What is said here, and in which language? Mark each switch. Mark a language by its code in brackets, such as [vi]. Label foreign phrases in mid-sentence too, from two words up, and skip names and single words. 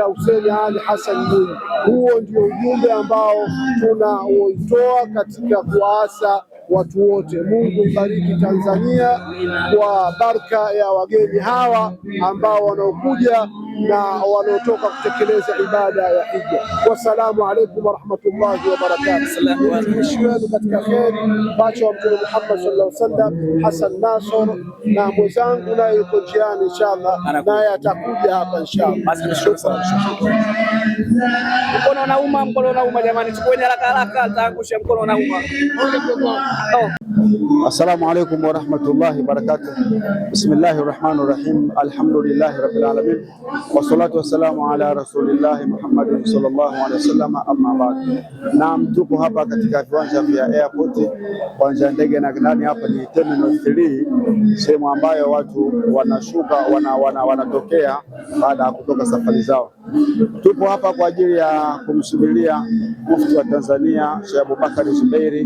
[sw] Hussein Ali Hassan Mwinyi. Huo ndio ujumbe ambao tunaoitoa katika kuwaasa watu wote. Mungu ibariki Tanzania kwa baraka ya wageni hawa ambao wanaokuja na wanaotoka kutekeleza ibada ya hija. [ar] والسلام عليكم ورحمة الله وبركاته. [sw] Mtumishi wenu katika kheri, pacha wa Mtume Muhammad [ar] صلى الله عليه وسلم, [sw] Hassan Nasor, na mwenzangu naye yuko njiani inshallah, naye atakuja hapa inshallah. Mkono unauma jamani, chukueni haraka, ataangusha mkono unauma. [ar] السلام عليكم ورحمة الله وبركاته. بسم الله الرحمن الرحيم. الحمد لله رب العالمين. والصلاة والسلام على رسول الله محمد صلى الله عليه وسلم، أما بعد. [sw] Naam, tupo hapa katika viwanja vya airport, uwanja ndege, na ndani hapa ni terminal 3, sehemu ambayo watu wanashuka wanatokea baada ya kutoka safari zao. Tupo hapa kwa ajili ya kumsubiria mufti wa Tanzania Sheikh Abubakar Zubeiri.